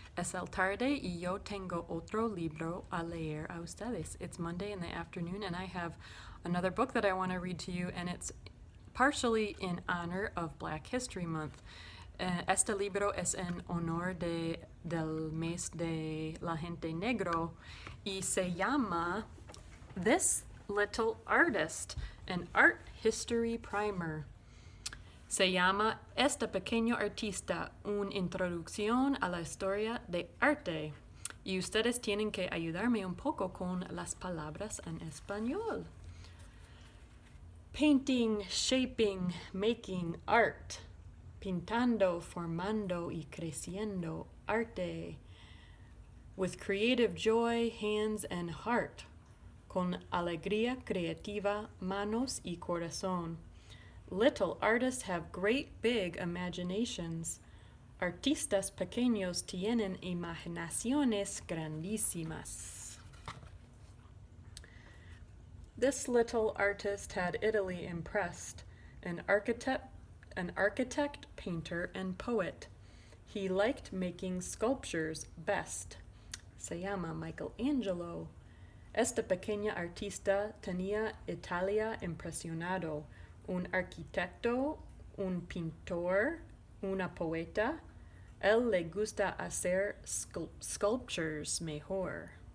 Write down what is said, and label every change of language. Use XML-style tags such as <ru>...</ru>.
<es>Es el tarde y yo tengo otro libro a leer a ustedes.</es> <en>It's Monday in the afternoon, and I have another book that I want to read to you, and it's partially in honor of Black History Month.</en> <es>Este libro es en honor del mes de la gente negro y se llama This Little Artist, an art history primer. Se llama Este Pequeño Artista, una introducción a la historia de arte. Y ustedes tienen que ayudarme un poco con las palabras en español.</es> <en>Painting, shaping, making art.</en> <es>Pintando, formando y creciendo arte.</es> <en>With creative joy, hands and heart.</en> <es>Con alegría creativa, manos y corazón.</es> <en>Little artists have great big imaginations.</en> <es>Artistas pequeños tienen imaginaciones grandísimas.</es> <en>This little artist had Italy impressed, an architect, painter, and poet. He liked making sculptures best.</en> <es>Se llama Michelangelo. Este pequeño artista tenía Italia impresionado. Un arquitecto, un pintor, una poeta. Él le gusta hacer sculptures mejor.</es>